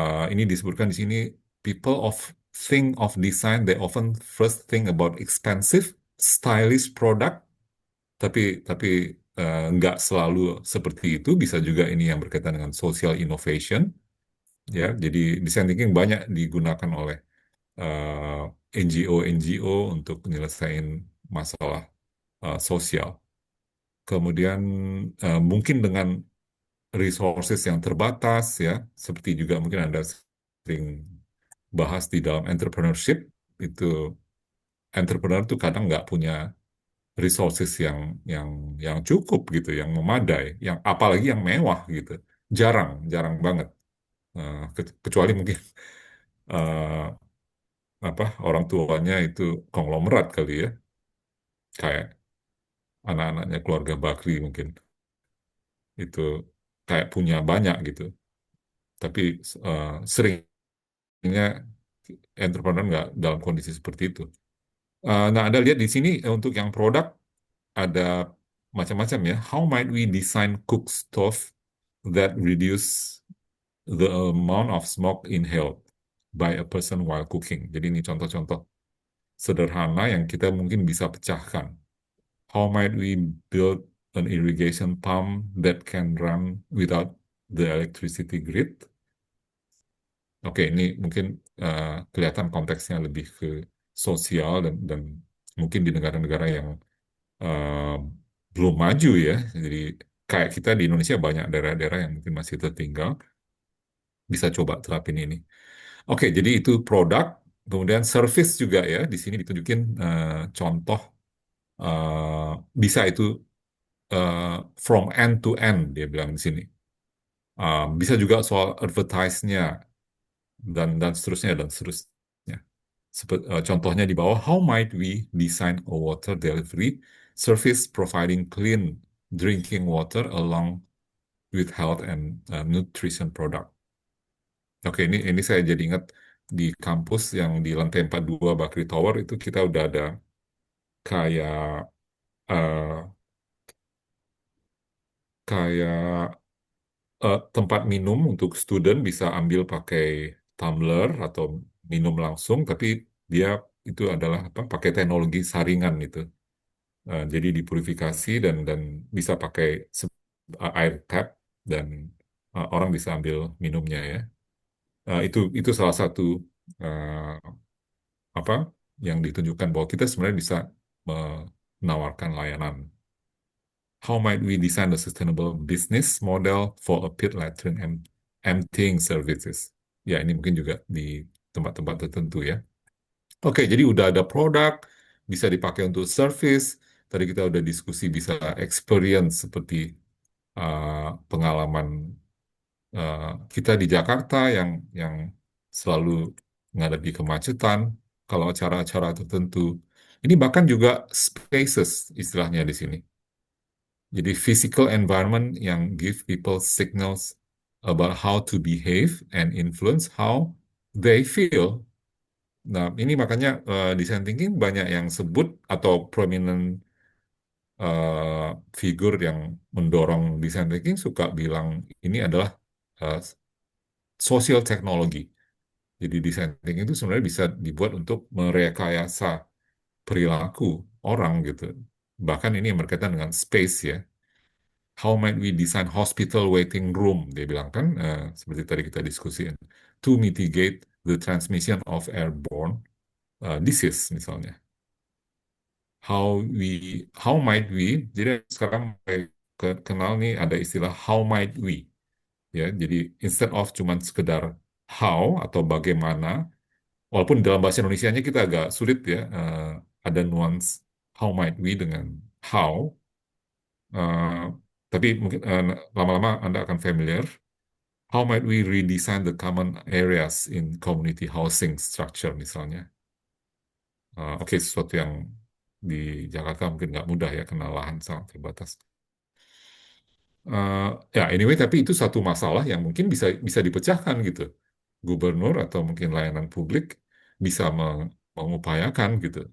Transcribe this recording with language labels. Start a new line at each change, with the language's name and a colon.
Indonesian: Ini disebutkan di sini,
English: people of think of design, they often first think about expensive, stylish product,
Indonesian: tapi nggak selalu seperti itu. Bisa juga ini yang berkaitan dengan social innovation, ya. Jadi design thinking banyak digunakan oleh NGO untuk menyelesaikan masalah sosial. Kemudian mungkin dengan resources yang terbatas, ya, seperti juga mungkin Anda sering bahas di dalam entrepreneurship, itu entrepreneur tuh kadang nggak punya resources yang yang cukup gitu, yang memadai, yang apalagi yang mewah gitu, jarang jarang banget. Kecuali mungkin eh, apa, orang tuanya itu konglomerat kali ya, kayak anak-anaknya keluarga Bakri mungkin itu kayak punya banyak gitu. Tapi seringnya entrepreneur nggak dalam kondisi seperti itu. Nah, Anda lihat di sini untuk yang produk ada macam-macam ya.
English: How might we design cook stove that reduce the amount of smoke inhaled by a person while cooking?
Indonesian: Jadi ini contoh-contoh sederhana yang kita mungkin bisa pecahkan.
English: How might we build an irrigation pump that can run without the electricity grid?
Indonesian: Oke, ini mungkin kelihatan konteksnya lebih ke sosial dan mungkin di negara-negara yang eh, belum maju ya. Jadi kayak kita di Indonesia banyak daerah-daerah yang mungkin masih tertinggal, bisa coba terapin ini. Oke, jadi itu produk, kemudian service juga ya. Di sini ditunjukin contoh eh, bisa itu eh,
English: from end to end
Indonesian: dia bilang di sini. Bisa juga soal advertise-nya dan seterusnya dan seterusnya. Contohnya di bawah,
English: how might we design a water delivery service providing clean drinking water along with health and nutrition product.
Indonesian: Oke, ini saya jadi ingat di kampus yang di lantai 42 Bakri Tower itu kita udah ada kayak eh, kayak tempat minum untuk student bisa ambil pakai tumbler atau minum langsung, tapi dia itu adalah apa? Pakai teknologi saringan itu. Jadi dipurifikasi dan bisa pakai air tap dan orang bisa ambil minumnya ya. Itu salah satu eh, apa yang ditunjukkan bahwa kita sebenarnya bisa menawarkan layanan.
English: How might we design a sustainable business model for a pit latrine and emptying services?
Indonesian: Ya, ini mungkin juga di tempat-tempat tertentu ya. Oke, jadi udah ada produk, bisa dipakai untuk service. Tadi kita udah diskusi bisa experience seperti pengalaman eh, kita di Jakarta yang selalu menghadapi kemacetan, kalau acara-acara tertentu. Ini bahkan juga spaces istilahnya di sini.
English: Jadi physical environment yang give people signals about how to behave and influence how they feel.
Indonesian: Nah, ini makanya design thinking banyak yang sebut atau prominent figur yang mendorong design thinking suka bilang ini adalah uh, social technology. Jadi design thinking itu sebenarnya bisa dibuat untuk merekayasa perilaku orang gitu. Bahkan ini yang berkaitan dengan space ya.
English: How might we design hospital waiting room?
Indonesian: Dia bilang kan, seperti tadi kita diskusikan,
English: to mitigate the transmission of airborne disease
Indonesian: misalnya. How might we? Jadi sekarang kenal nih ada istilah how might we, ya. Jadi instead of cuman sekedar how atau bagaimana, walaupun dalam bahasa Indonesianya kita agak sulit ya, ada nuance how might we dengan how. Tapi mungkin lama-lama Anda akan familiar.
English: How might we redesign the common areas in community housing structure misalnya?
Indonesian: Oke, sesuatu yang di Jakarta mungkin nggak mudah ya, karena lahan sangat terbatas. Ya, anyway, tapi itu satu masalah yang mungkin bisa bisa dipecahkan gitu. Gubernur atau mungkin layanan publik bisa mengupayakan gitu.